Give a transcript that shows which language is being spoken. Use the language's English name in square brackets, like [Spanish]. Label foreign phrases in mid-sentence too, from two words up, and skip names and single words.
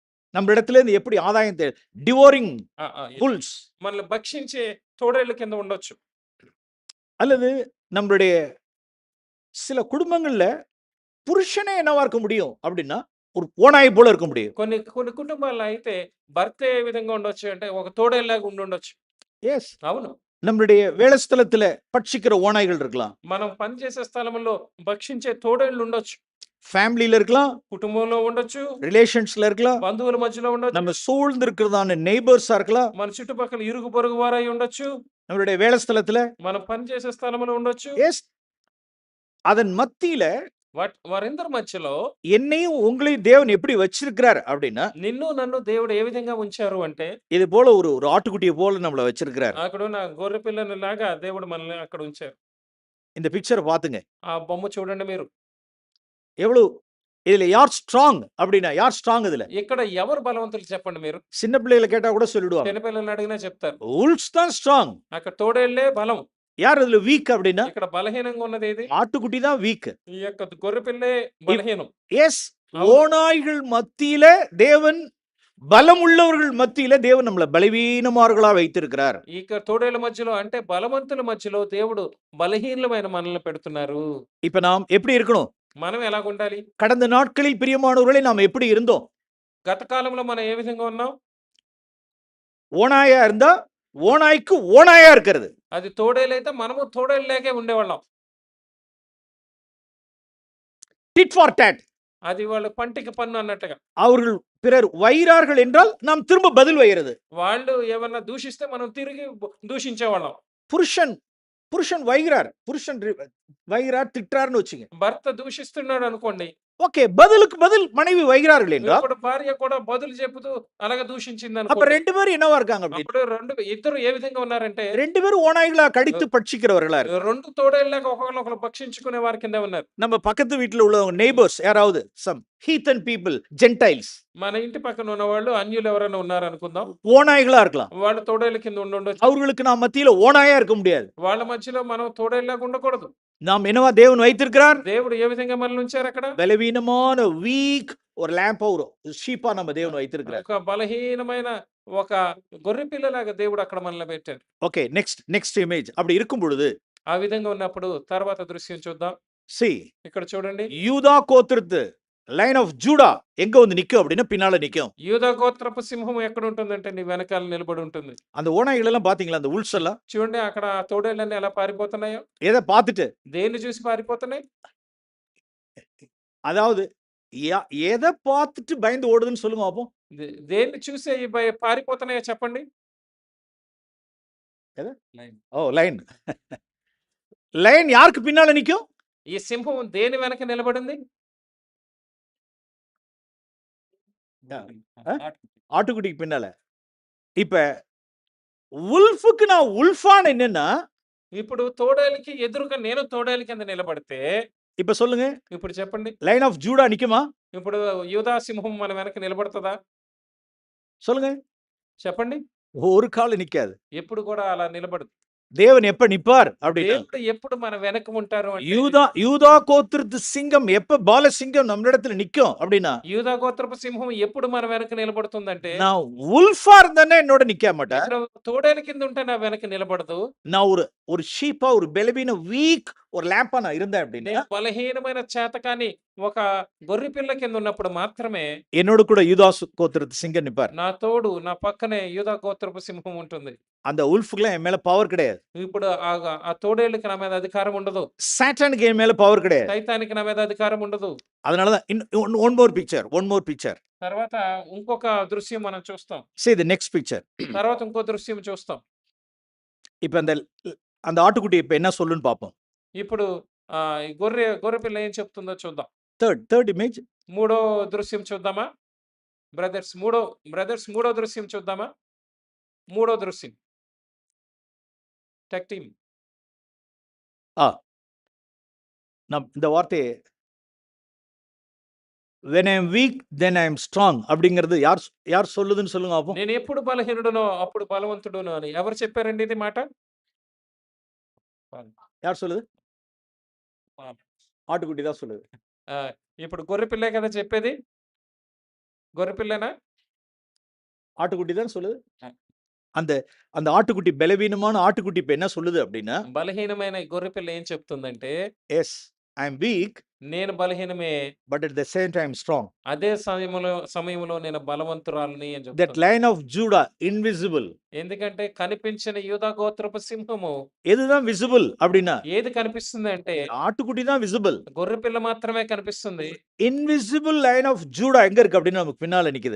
[Tamil] நம்ம இடத்துல இருந்து எப்படி ஆதாயம் டிவோரிங் ఆ! ఆ! புல்ஸ் [Telugu] మనల్ని భక్షించే తోడేళ్ళ కింద ఉండొచ్చు. [Tamil] அல்லது நம்மளுடைய சில குடும்பங்கள்ல புருஷனே என்னவா இருக்க முடியும் அப்படின்னா ஒரு ஓநாய் போல இருக்க முடியும். [Telugu] కొన్ని కొన్ని కుటుంబాల్లో అయితే భర్త ఏ విధంగా ఉండొచ్చు అంటే ఒక తోడేల్లాగా ఉండుండొచ్చు. [Tamil] எஸ், [Telugu] అవును. [Tamil] நம்மளுடைய வேலை ஸ்தலத்துல பட்சிக்கிற ஓநாய்கள் இருக்கலாம், [Telugu] మనం పనిచేసే స్థలంలో భక్షించే తోడేళ్ళు ఉండొచ్చు. [Tamil] ஃபேமிலியில இருக்கலாம், [Telugu] కుటుంబంలో ఉండొచ్చు. [Tamil] ரிலேஷன்ஸ்ல இருக்கலாம், [Telugu] బంధువుల మధ్యలో ఉండొచ్చు. [Tamil] நம்ம சூழ்ந்து இருக்கிறதான நெய்பர்ஸா இருக்கலாம், [Telugu] మన చుట్టుపక్కల ఇరుగు పొరుగు వారై ఉండొచ్చు. [Tamil] நம்மளுடைய வேலை ஸ்தலத்துல. [Telugu] మనం పనిచేసే స్థలంలో ఉండొచ్చు. [Tamil] எஸ், அதன் மத்தியில [Telugu] వారందరి మధ్యలో [Tamil] என்னையும் உங்களையும் தேவன் எப்படி வச்சிருக்கிறார் அப்படின்னா [Telugu] నిన్ను నన్ను దేవుడు ఏ విధంగా ఉంచారు అంటే [Tamil] இது போல ஒரு ஒரு ఆటుకుட்டியை போல நம்மள వச்சிருக்கிறார். [Telugu] అక్కడున్న గొర్రె పిల్లని లాగా దేవుడు మనల్ని అక్కడ ఉంచారు. [Tamil] இந்த பிக்சரை பாத்துங்க, [Telugu] ఆ బొమ్మ చూడండి మీరు. [Tamil] எவ்வளவு இதுல யார் ஸ்ட்ராங் அப்படின்னா யார் ஸ்ட்ராங் இதுல? [Telugu] ఇక్కడ ఎవరు బలవంతులు చెప్పండి మీరు? [Tamil] சின்ன பிள்ளைகளை கேட்டா கூட சொல்லிடுவாங்க [Telugu] చిన్నపిల్లల్ని అడిగినా చెప్తారు. [Tamil] wolves தான் ஸ்ட்ராங். [Telugu] అక్కడ తోడేళ్లే బలం. [Tamil] யார் இதுல வீக் அப்படின்னா [Telugu] ఇక్కడ బలహీనంగా ఉన్నది ఏది? [Tamil] ஆட்டுக்குட்டி தான் வீக். [Telugu] ఈ యొక్క గొర్రె పిల్లే బలహీనం. [Tamil] எஸ், ஓநாய்கள் மத்தியில தேவன் பலம் உள்ளவர்கள் மத்தியில தேவன் நம்மள பலவீனமார்களா வைத்திருக்கிறார். [Telugu] ఇక తోడేళ్ల మధ్యలో అంటే బలవంతుల మధ్యలో దేవుడు బలహీనమైన మనల్ని పెడుతున్నారు. [Tamil] இப்ப நாம் எப்படி இருக்கணும்? [Telugu] మనం ఎలాగుండాలి? [Tamil] கடந்த நாட்களில் பிரியமானவர்களே நாம் எப்படி இருந்தோம்? [Telugu] గత కాలంలో మనం ఏ విధంగా ఉన్నాం? [Tamil] ஓநாயா இருந்தா ஓநாய்க்கு ஓநாயா இருக்கிறது. [Telugu] అది తోడేలైతే మనము తోడేళ్ళలాగే ఉండేవాళ్ళం. [English] tit for tat. [Telugu] అది వాళ్ళు పంటికి పన్ను అన్నట్టుగా. [Tamil] அவர்கள் பிறர் வைரார்கள் என்றால் நாம் திரும்ப பதில் வைகிறது. [Telugu] వాళ్ళు ఏమన్నా దూషిస్తే మనం తిరిగి దూషించేవాళ్ళం. [Tamil] புருஷன் புருஷன் வைகிறார், புருஷன் வைகிறார் திட்டுறாருன்னு வச்சுங்க. [Telugu] భర్త దూషిస్తున్నాడు అనుకోండి. [Tamil] ஓகே, பதிலுக்கு பதில் மனைவி வைகிறார்கள் என்றால் [Telugu] ఇప్పుడు భార్య కూడా బదులు చెబుతూ అలాగే దూషించింది [Tamil] அப்ப [Telugu] అనుకోండి. [Tamil] ரெண்டு பேரும் என்னவா இருக்காங்க அப்படி? [Telugu] అప్పుడు ఇద్దరు ఏ విధంగా ఉన్నారంటే [Tamil] ரெண்டு பேரும் ஓநாய்களா கடித்து பட்சிக்கிறவர்களா இருக்கு. [Telugu] రెండు తోడేళ్ళగా ఒకరినొకరు భక్షించుకునే వారి కింద ఉన్నారు. [Tamil] நம்ம பக்கத்து வீட்டுல உள்ளவங்க நெய்பர்ஸ் யாராவது [English] some heathen people gentiles [Telugu] మన ఇంటి పక్కన ఉన్న వాళ్ళు అన్యులు ఎవరైనా ఉన్నారు అనుకుందాం. [Tamil] ஓநாய்களா இருக்கலாம். [Telugu] వాళ్ళు తోడేళ్ళ కింద ఉండొచ్చు. [Tamil] அவர்களுக்கு நாம் மத்தியில ஓநாயா இருக்க முடியாது. [Telugu] వాళ్ళ మధ్యలో మనం తోడేళ్ళగా ఉండకూడదు. [Tamil] நாம் என்னவா தேவன் வைத்திருக்கிறார்? [Telugu] దేవుడు ఏ విధంగా మనల్ని ఉంచారు అక్కడ? [Tamil] பலவீனமான வீக் ஒரு லேம்பா ஒரு ஷீப்பா நம்ம தேவன் வைத்திருக்கிறார். [Telugu] ఒక బలహీనమైన ఒక గొర్రె పిల్లలాగా దేవుడు అక్కడ మనల్ని పెట్టారు. [English] okay, next image. [Tamil] அப்படி இருக்கும் பொழுது [Telugu] ఆ విధంగా ఉన్నప్పుడు తర్వాత దృశ్యం చూద్దాం. see ఇక్కడ చూడండి. [Tamil] யூதா கோத்திரத்து [English] lion of Judah [Tamil] எங்க வந்து நிக்கும் அப்படின்னா பின்னால நிக்கும். [Telugu] యూదా గోత్రపు సింహం ఎక్కడ ఉంటుందంటే నీ వెనకాల నిలబడి ఉంటుంది. [Tamil] அந்த ஓநாய்கள் எல்லாம் பாத்தீங்களா? அந்த உல்ஸ் எல்லாம் [Telugu] చూడండి అక్కడ ఆ తోడేళ్ళన్నీ ఎలా పారిపోతున్నాయో. [Tamil] எதை பார்த்துட்டு, [Telugu] దేన్ని చూసి పారిపోతున్నాయి? [Tamil] அதாவது எதை பார்த்துட்டு பயந்து ஓடுதுன்னு சொல்லுங்க பாப்போம். [Telugu] దేన్ని చూసి అవి పారిపోతున్నాయో చెప్పండి. [Tamil] ஓ லைன். லைன் யாருக்கு பின்னால நிக்கும்? [Telugu] ఈ సింహం దేని వెనక నిలబడింది? [Tamil] ஆட்டுக்குட்டிக்கு பின்னால. இப்ப உல்ஃபுக்கு நான் உல்ஃபான் என்னன்னா [Telugu] ఇప్పుడు తోడేలుకి ఎదురుగా నేను తోడేలు కింద నిలబడితే [Tamil] இப்ப சொல்லுங்க, [Telugu] ఇప్పుడు చెప్పండి. [English] lion of Judah [Tamil] நிக்குமா? [Telugu] ఇప్పుడు యూదా సింహం మన వెనక నిలబడుతుందా? [Tamil] சொல்லுங்க. [Telugu] చెప్పండి. [Tamil] ஒரு கால நிக்காது. [Telugu] ఎప్పుడు కూడా అలా నిలబడదు. [Tamil] தேவன் எப்ப நிப்பார் அப்படின்னா [Telugu] దేవుడు ఎప్పుడు మన వెనక ఉంటారు అంటే [Tamil] யூதா கோத்திரத்து சிங்கம் எப்ப பால சிங்கம் நம்மிடத்துல நிக்கும் அப்படின்னா [Telugu] యూదా గోత్రపు సింహం ఎప్పుడు మన వెనక నిలబడుతుందంటే [Tamil] நான் உல்ஃபா இருந்தேன்னா என்னோட நிக்க மாட்டேன். [Telugu] ఇక్కడ తోడేలు కింద ఉంటే నా వెనక నిలబడదు. [Tamil] நான் ஒரு ஷீப்பா ஒரு பெலவீன வீக் ஒரு லேம்பா நான் இருந்தேன் அப்படின்னா [Telugu] నేను బలహీనమైన చేతకాని ఒక గొర్రె పిల్ల కింద ఉన్నప్పుడు మాత్రమే [Tamil] என்னோட கூட யூதா கோத்திரத்து சிங்கம் நிப்பார். [Telugu] నా తోడు నా పక్కనే యూదా గోత్రపు సింహం ఉంటుంది. [Tamil] அந்த உல்ஃபுக்குலாம் என் மேல பவர் கிடையாது. [Telugu] ఇప్పుడు ఆ తోడేళ్ళకి నా మీద అధికారం ఉండదు. [Tamil] சாட்டானுக்கு என் மேல பவர் கிடையாது. [Telugu] సైతానికి నా మీద అధికారం ఉండదు. [English] அதனாலதான் one more picture. [Telugu] తర్వాత ఇంకొక దృశ్యం మనం చూస్తాం. [English] see the next picture. [Telugu] తర్వాత ఇంకో దృశ్యం చూస్తాం. [Tamil] இப்ப அந்த ஆட்டுக்குட்டி இப்ப என்ன சொல்லுன்னு பாப்போம். [Telugu] ఇప్పుడు ఈ గొర్రె పిల్ల ఏం చెప్తుందో చూద్దాం. [English] third image. [Telugu] మూడో దృశ్యం చూద్దామా బ్రదర్స్? మూడో దృశ్యం చూద్దామా? మూడో దృశ్యం [English] tech team. [Tamil] நான் இந்த வார்த்தையை [English] when I am weak then I am strong [Tamil] அப்படிங்கிறது யார் சொல்லுதுன்னு சொல்லுங்க பாப்போம். [Telugu] నేను ఎప్పుడు బలహీనుడునో అప్పుడు బలవంతుడును అని ఎవరు చెప్పారండి ఇది మాట? [Tamil] யார் சொல்லுது? ஆட்டுக்குட்டி தான் சொல்லுது. [Telugu] ఇప్పుడు గొర్రె పిల్లే కదా చెప్పేది. గొర్రె పిల్లనా? [Tamil] ஆட்டுக்குட்டி தான் சொல்லுது. அ. அந்த அந்த ஆட்டுக்குட்டி பலவீனமான ஆட்டுக்குட்டி இப்ப என்ன சொல்லுது அப்படின்னா, [Telugu] బలహీనమైన ఈ గొర్రెపిల్ల ఏం చెప్తుందంటే, [English] yes I am weak [Telugu] నేను బలహీనమే. [English] but at the same time strong. [Telugu] అదే సమయంలో నేను బలవంతురాలిని అని దట్ చెప్తుంది. [English] lion of Judah invisible. [Telugu] ఎందుకంటే కనిపించిన యూదా గోత్రపు సింహము [Tamil] எதுதான் விசிபிள் அப்படின்னா, [Telugu] ఏది కనిపిస్తుందంటే [Tamil] ஆட்டுக்குட்டி தான் விசிபிள். [Telugu] గొర్రెపిల్ల మాత్రమే కనిపిస్తుంది. [English] invisible lion of Judah [Tamil] எங்க இருக்கு அப்படின்னு நமக்கு பின்னால நிக்குது.